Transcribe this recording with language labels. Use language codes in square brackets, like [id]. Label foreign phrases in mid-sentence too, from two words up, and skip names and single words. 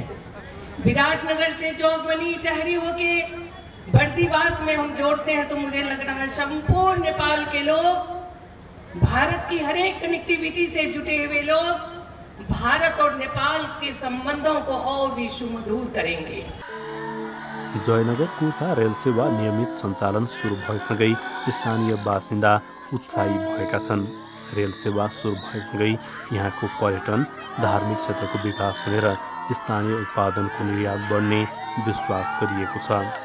[hi] विराटनगर से जोगबनी टहरी होके बर्दिवास में हम जोड़ते हैं तो मुझे लग रहा है संपूर्ण नेपाल के लोग, भारत की हर एक कनेक्टिविटी से जुटे हुए लोग भारत और नेपाल के संबंधों को और भी सुमधुर करेंगे। [ne] जयनगर कुर्था रेल सेवा नियमित सञ्चालन सुरु भएसँगै स्थानीय बासिन्दा उत्साही भएका छन्। रेल सेवा सुरु भएसँगै यहाँको पर्यटन, धार्मिक क्षेत्रको विकास हुने र स्थानीय उत्पादनको निर्यात बढ्ने विश्वास गरिएको छ।